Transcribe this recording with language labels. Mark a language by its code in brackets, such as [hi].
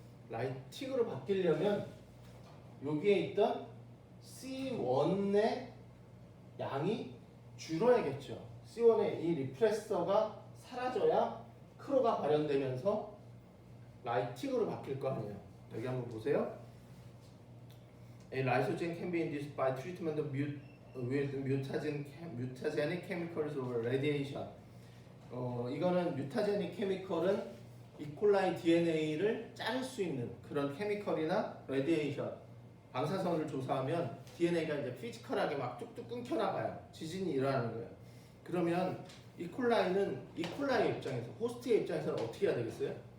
[ko] 라이틱으로 바뀌려면 여기에 있던 C1의 양이 줄어야겠죠. C1의 이 리프레서가 사라져야 크로가 발현되면서 라이틱으로 바뀔 거 아니에요. 여기 한번 보세요. [en] A lysozyme can be induced by treatment with mutagenic chemicals or radiation. [ko] 이거는 뮤타제닉 케미컬은 이콜라이 DNA를 자를 수 있는 그런 케미컬이나 레디에이션, 방사선을 조사하면 DNA가 이제 피지컬하게 막 뚝뚝 끊겨 나가요. 지진이 일어나는 거예요. 그러면 이콜라이의 입장에서, 호스트의 입장에서는 어떻게 해야 되겠어요?